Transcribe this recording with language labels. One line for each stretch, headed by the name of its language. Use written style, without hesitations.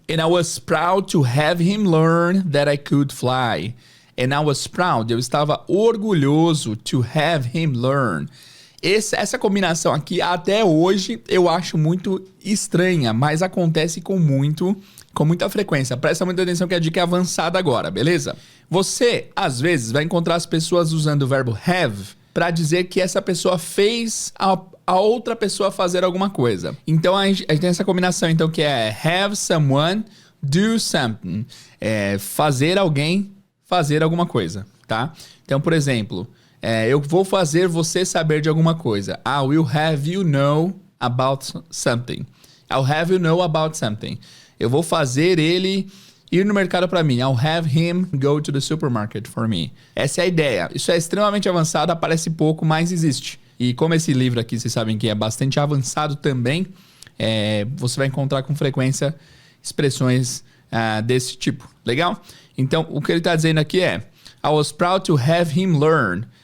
English: And I was proud to have him learn that I could fly. And I was proud.
Portuguese: Eu estava orgulhoso
English: to have him learn.
Portuguese: Essa combinação aqui, até hoje, eu acho muito estranha, mas acontece com muita frequência. Presta muita atenção que a dica é avançada agora, beleza? Você, às vezes, vai encontrar as pessoas usando o verbo have para dizer que essa pessoa fez a outra pessoa fazer alguma coisa. Então, a gente tem essa combinação, então, que é
English: have someone do something.
Portuguese: Fazer alguém fazer alguma coisa, tá? Então, por exemplo, eu vou fazer você saber de alguma coisa.
English: I will have you know about something. I'll have you know about something.
Portuguese: Eu vou fazer ele ir no mercado para mim.
English: I'll have him go to the supermarket for me.
Portuguese: Essa é a ideia. Isso é extremamente avançado, aparece pouco, mas existe. E como esse livro aqui, vocês sabem que é bastante avançado também, você vai encontrar com frequência expressões desse tipo. Legal? Então, o que ele está dizendo aqui é
English: I was proud to have him learn.